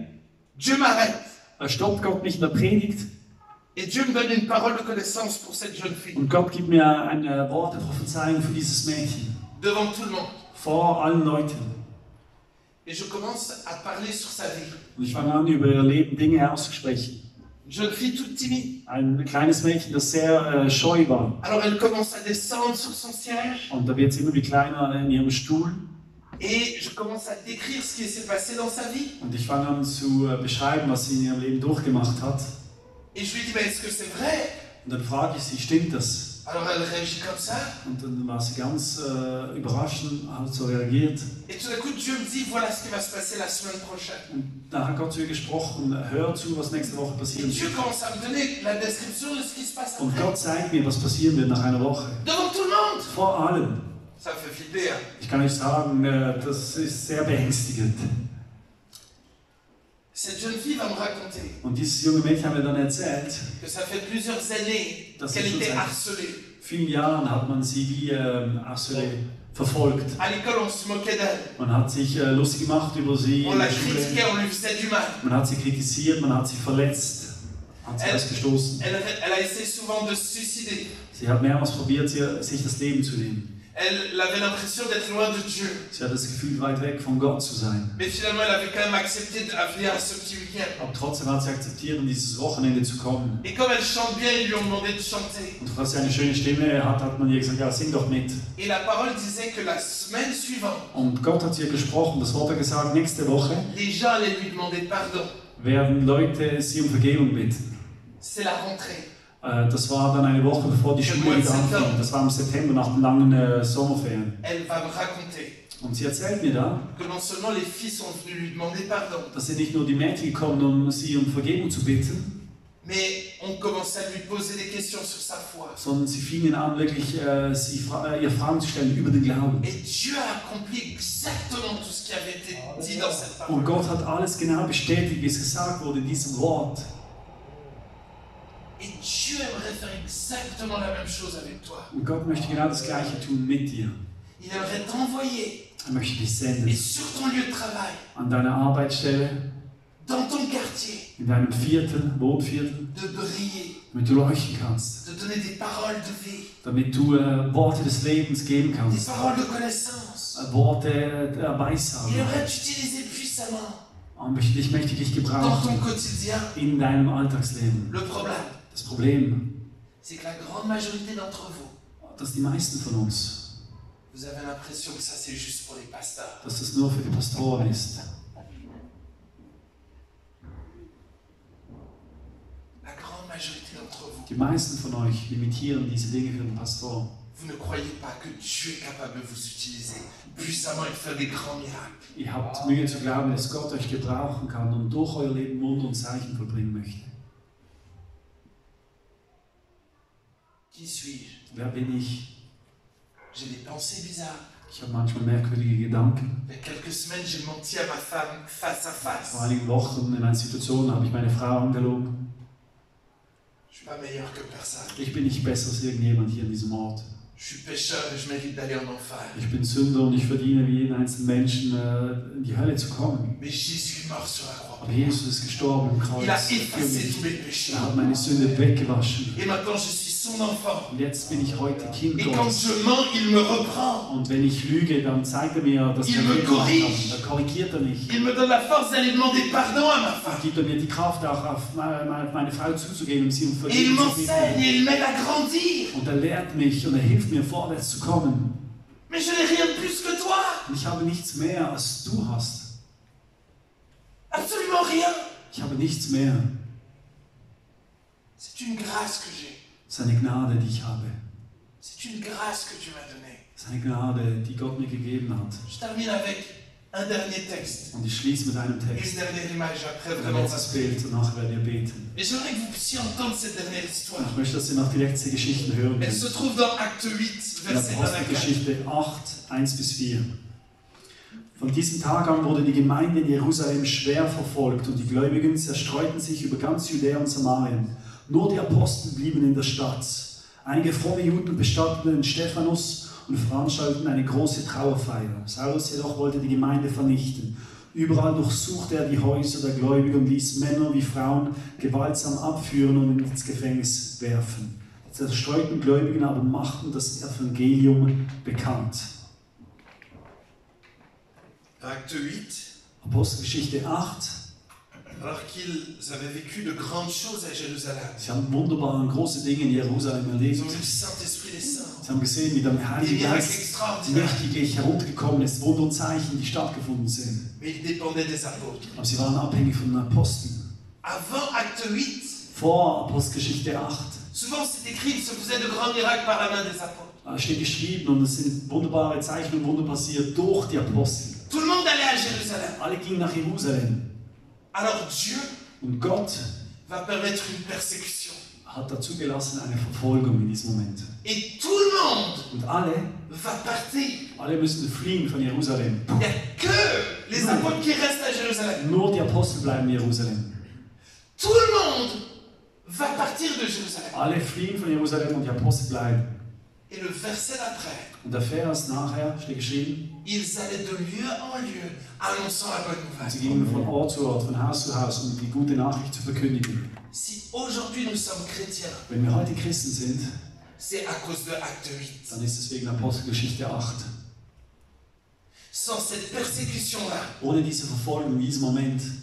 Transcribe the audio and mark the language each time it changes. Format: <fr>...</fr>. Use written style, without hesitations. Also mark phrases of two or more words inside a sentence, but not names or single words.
<fr>Dieu m'arrête.</fr> <de>stoppt Gott mich in der Predigt</de> <fr>Et Dieu me donne une parole de connaissance pour cette jeune fille.</fr> <de>und Gott gibt mir ein Wort der Prophezeiung für dieses Mädchen</de> <fr>Devant tout le monde.</fr> <de>vor allen Leuten.</de> <fr>Et je commence à parler sur sa vie.</fr> <de>Und ich fange an, über ihr Leben Dinge auszusprechen.</de> <fr>Une jeune fille toute timide.</fr> <de>Ein kleines Mädchen, das sehr scheu war.</de> <fr>Alors elle commence à descendre sur son siège.</fr> <de>Und da wird sie immer wie kleiner in ihrem Stuhl.</de> <fr>Et je commence à décrire ce qui s'est passé dans sa vie.</fr> <de>Und ich fange an zu beschreiben, was sie in ihrem Leben durchgemacht hat.</de> <fr>Et je lui dis, mais est-ce que c'est vrai?</fr> <de>Und dann frage ich sie, stimmt das?</de> <fr>Alors elle réagit comme ça.</fr> <de>Und dann war sie ganz überrascht und hat so reagiert.</de> <fr>Et tout d'un coup, Dieu me dit, voilà ce qui va se passer la semaine prochaine.</fr> <de>Und da hat Gott zu ihr gesprochen, hör zu, was nächste Woche</de> <fr>Et</fr> <de>passieren</de> <fr>Dieu</fr> <de>wird.</de> <fr>commence à me donner la description de ce qui se passe</fr> <de>Und</de> <fr>après.</fr> <de>Gott zeigt mir, was passieren wird nach einer Woche.</de> <fr>Devant tout le monde.</fr> <de>Vor allem.</de> <fr>Ça me fait flipper, hein.</fr> <de>Ich kann euch sagen, das ist sehr beängstigend.</de> <fr>Cette jeune fille va me raconter</fr> <de>Und dieses junge Mädchen hat mir dann erzählt,</de> <fr>que ça fait plusieurs années</fr> <de>Das</de> <fr>qu'elle</fr> <de>ist schon</de> <fr>était</fr> <de>seit-</de> <fr>harcelée.</fr> <de>vielen Jahren hat man sie wie verfolgt.</de> <fr>À l'école, on se moquait d'elle.</fr> <de>Man hat sich lustig gemacht über sie</de> <fr>On</fr> <de>in</de> <fr>la</fr> <de>der Schule.</de> <fr>critiquait, on lui faisait du mal.</fr> <de>Man hat sie kritisiert, man hat sie verletzt, hat sie ausgestoßen.</de> <fr>Elle a essayé souvent de se suicider.</fr> <de>Sie hat mehrmals probiert, sich das Leben zu nehmen.</de> <fr>Elle avait l'impression d'être loin de Dieu.</fr> <de>Sie hat das Gefühl, weit weg von Gott zu sein.</de> <fr>Mais finalement, elle avait quand même accepté de venir à ce petit week-end.</fr> <de>Aber trotzdem hat sie akzeptiert, um dieses Wochenende zu kommen.</de> <fr>Et comme elle chante bien, ils lui ont demandé de chanter.</fr> <de>Und weil sie eine schöne Stimme hat, hat man ihr gesagt, ja, sing doch mit.</de> <fr>Et la parole disait que la semaine suivante,</fr> <de>Und Gott hat zu ihr gesprochen, das Wort hat gesagt, nächste Woche</de> <fr>les gens allaient lui demander pardon.</fr> <de>werden Leute sie um Vergebung bitten.</de> <fr>C'est la rentrée.</fr> <de>Das war dann eine Woche bevor die Schule wieder anfing. Das war im September nach den langen Sommerferien.</de> <fr>Elle va me raconter</fr> <de>Und sie erzählt mir da,</de> <fr>que non seulement les filles sont venues lui demander pardon,</fr> <de>dass sie nicht nur die Mädchen gekommen, um sie um Vergebung zu bitten,</de> <fr>mais on commençait à lui poser des questions sur sa foi.</fr> <de>sondern sie fingen an, wirklich ihr Fragen zu stellen über den Glauben.</de> <fr>Et Dieu a accompli exactement tout ce qui avait été dit dans cette</fr> <de>Und</de> <fr>parole.</fr> <de>Gott hat alles genau bestätigt, wie es gesagt wurde in diesem Wort.</de> <fr>Et Dieu aimerait faire exactement la même chose avec toi.</fr> <de>Und Gott möchte genau das Gleiche tun mit dir.</de> <fr>Il aimerait t'envoyer</fr> <de>Er möchte dich</de> <fr>et</fr> <de>senden</de> <fr>sur ton lieu de travail,</fr> <de>an deiner Arbeitsstelle,</de> <fr>dans ton quartier,</fr> <de>in deinem Viertel, Wohnviertel,</de> <fr>de briller,</fr> <de>damit du leuchten kannst,</de> <fr>de donner des paroles de vie,</fr> <de>damit du Worte des Lebens geben</de> <fr>des</fr> <de>kannst,</de> <fr>paroles de connaissance.</fr> <de>Worte der</de> <fr>Il</fr> <de>Weissagung.</de> <fr>aimerait t'utiliser puissamment</fr> <de>Und ich möchte dich</de> <fr>dans ton</fr> <de>gebrauchen</de> <fr>quotidien.</fr> <de>in deinem Alltagsleben.</de> <fr>Le problème,</fr> <de>Das Problem,</de> <fr>c'est que la grande majorité d'entre vous,</fr> <de>dass die meisten von uns,</de> <fr>vous avez l'impression que ça c'est juste pour les pasteurs.</fr> <de>dass das nur für die Pastoren ist.</de> <fr>La grande majorité d'entre vous,</fr> <de>Die meisten von euch limitieren diese Dinge für den Pastor.</de> <fr>vous ne croyez pas que Dieu est capable de vous utiliser puissamment et de faire des grands miracles.</fr> <de>Ihr habt Mühe zu glauben, dass Gott euch gebrauchen kann und durch euer Leben Wunder und Zeichen vollbringen möchte.</de> <fr>Qui suis-je?</fr> <de>Wer bin ich?</de> <fr>J'ai des pensées bizarres.</fr> <de>Ich habe manchmal merkwürdige Gedanken.</de> <fr>Il y a quelques semaines, j'ai menti à ma femme face à face.</fr> <de>Vor einigen Wochen in einer Situation habe ich meine Frau angelogen.</de> <fr>Je suis pas meilleur que personne.</fr> <de>Ich bin nicht besser als irgendjemand hier in diesem Ort.</de> <fr>Je suis pécheur et je mérite d'aller en enfer.</fr> <de>Ich bin Sünder und ich verdiene wie jeden einzelnen Menschen in die Hölle zu kommen.</de> <fr>Mais Jésus est mort sur la croix.</fr> <de>Aber Jesus ist gestorben im Kreuz</de> <fr>Il a</fr> <de>für</de> <fr>effacé</fr> <de>mich.</de> <fr>tous mes péchés.</fr> <de>Er hat meine Sünde weggewaschen.</de> <fr>Et maintenant, je suis son enfant.</fr> <de>Und jetzt bin ich heute Kind</de> <fr>Et quand</fr> <de>Gottes.</de> <fr>je mens, il me reprend.</fr> <de>Und wenn ich lüge, dann zeigt er mir, dass ich</de> <fr>Il</fr> <de>einen</de> <fr>me</fr> <de>Fehler gemacht</de> <fr>corrige.</fr> <de>habe. Dann korrigiert er mich.</de> <fr>Il me donne la force d'aller demander pardon à ma</fr> <de>Dann</de> <fr>femme.</fr> <de>gibt er mir die Kraft, auch auf meine Frau zuzugehen und sie um</de> <fr>Et il</fr> <de>Vergebung zu</de> <fr>m'enseigne</fr> <de>bitten.</de> <fr>et il m'aide à grandir.</fr> <de>Und er lehrt mich und er hilft mir, vorwärts zu kommen.</de> <fr>Mais je n'ai rien de plus que toi.</fr> <de>Und ich habe nichts mehr, als du hast.</de> <fr>Absolument rien.</fr> <de>Ich habe nichts mehr.</de> <fr>C'est une grâce que j'ai.</fr> <de>Es ist eine Gnade, die ich habe.</de> <fr>C'est une grâce que tu m'as donnée.</fr> <de>Es ist eine Gnade, die Gott mir gegeben hat.</de> <fr>Je termine avec un dernier texte.</fr> <de>Und ich schließe mit einem</de> <fr>Et une</fr> <de>Text.</de> <fr>dernière image. Après,</fr> <de>Ein</de> <fr>vraiment, on va</fr> <de>letztes</de> <fr>se</fr> <de>Bild und nachher werden wir beten.</de> <fr>Et j'aimerais que vous puissiez entendre cette dernière histoire.</fr> <de>Ich möchte, dass ihr noch die letzte Geschichte hören</de> <fr>Elle se</fr> <de>könnt.</de> <fr>trouve dans Acte 8,</fr> <de>In der</de> <fr>verset 1 à 4.</fr> <de>Apostelgeschichte 8, 1-4. Von diesem Tag an wurde die Gemeinde in Jerusalem schwer verfolgt und die Gläubigen zerstreuten sich über ganz Judäa und Samarien. Nur die Apostel blieben in der Stadt. Einige fromme Juden bestatteten den Stephanus und veranstalteten eine große Trauerfeier. Saulus jedoch wollte die Gemeinde vernichten. Überall durchsuchte er die Häuser der Gläubigen und ließ Männer wie Frauen gewaltsam abführen und ins Gefängnis werfen. Die zerstreuten Gläubigen aber machten das Evangelium bekannt.</de> <fr>Acte 8.</fr> <de>Apostelgeschichte 8.</de> <fr>Alors qu'ils avaient vécu de grandes choses à Jérusalem.</fr> <de>Sie haben wunderbare und große Dinge in Jerusalem erlebt.</de> <fr>Ils ont vu le Saint-Esprit descendre.</fr> <de>Sie haben gesehen, wie der</de> <fr>Des</fr> <de>Heilige</de> <fr>miracles</fr> <de>Geist</de> <fr>extraordinaires.</fr> <de>mächtig heruntergekommen ist, Wunder und Zeichen, die stattgefunden sind.</de> <fr>Mais ils dépendaient des apôtres.</fr> <de>Aber sie waren abhängig von den Aposteln.</de> <fr>Avant Acte 8,</fr> <de>Vor Apostelgeschichte 8</de> <fr>souvent c'est écrit, il se faisait de grands miracles par la main des apôtres.</fr> <de>steht geschrieben und es sind wunderbare Zeichen und Wunder passiert durch die Apostel.</de> <fr>Tout le monde allait à Jérusalem.</fr> <de>Alle gingen nach Jerusalem.</de> <fr>Alors Dieu</fr> <de>Und Gott</de> <fr>va permettre une persécution.</fr> <de>hat dazu gelassen eine Verfolgung in diesem Moment.</de> <fr>Et tout le monde</fr> <de>Und alle</de> <fr>va partir.</fr> <de>müssen fliehen von Jerusalem.</de> <fr>Il n'y a que les apôtres qui restent à Jérusalem.</fr> <de>Nur die Apostel bleiben in Jerusalem.</de> <fr>Tout le monde va partir de Jérusalem.</fr> <de>Alle fliehen von Jerusalem und die Apostel bleiben.</de> <fr>Et le verset d'après,</fr> <de>Und der Vers nachher steht geschrieben,</de> <fr>ils allaient de lieu en lieu, annonçant la bonne</fr> <de>sie</de> <fr>nouvelle.</fr> <de>gingen von Ort zu Ort, von Haus zu Haus, um die gute Nachricht zu verkündigen.</de> <fr>Si aujourd'hui nous sommes chrétiens,</fr> <de>Wenn wir heute Christen sind,</de> <fr>c'est à cause de Acte 8.</fr> <de>dann ist es wegen Apostelgeschichte 8.</de> <fr>Sans cette persécution-là,</fr> <de>Ohne diese Verfolgung, in diesem Moment,</de>